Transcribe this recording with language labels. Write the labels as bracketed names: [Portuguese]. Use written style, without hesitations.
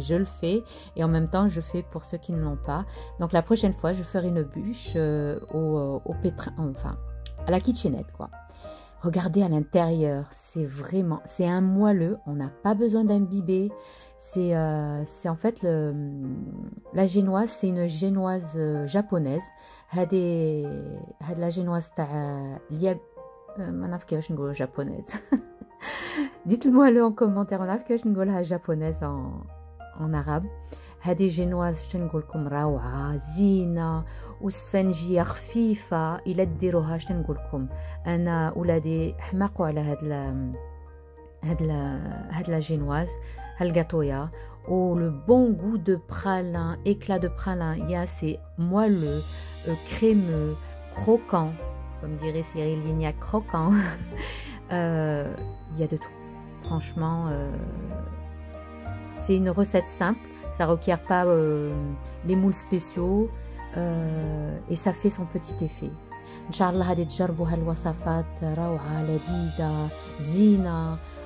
[French] Je le fais, et en même temps, je fais pour ceux qui ne l'ont pas. Donc la prochaine fois, je ferai une bûche au pétrin, enfin, à la kitchenette, quoi. Regardez à l'intérieur, c'est un moelleux, on n'a pas besoin d'imbiber. C'est en fait la génoise, c'est une génoise japonaise. [Arabic] هاد la génoise تاع ما نعرف كيفاش نقولوا japonaise. [French] Dites-le-moi en commentaire, on a [Arabic] كيفاش نقولها [French] japonaise en arabe. [Arabic] هذه جينواز شنقولكم روعه زينه وسفنجيه خفيفه. الا ديروها شنقولكم انا ولادي حماقوا على هاد لا جينواز هالغاتويا. [French] ou le bon goût de pralin, éclat de pralin. Il y a c'est moelleux, crémeux, croquant, comme dirait Cyril Lignac, croquant. Il y a de tout. Franchement, c'est une recette simple. Ça ne requiert pas les moules spéciaux et ça fait son petit effet. [Arabic] Inch'Allah, هادي تجربوا هالوصفات روعة لذيذة زينة.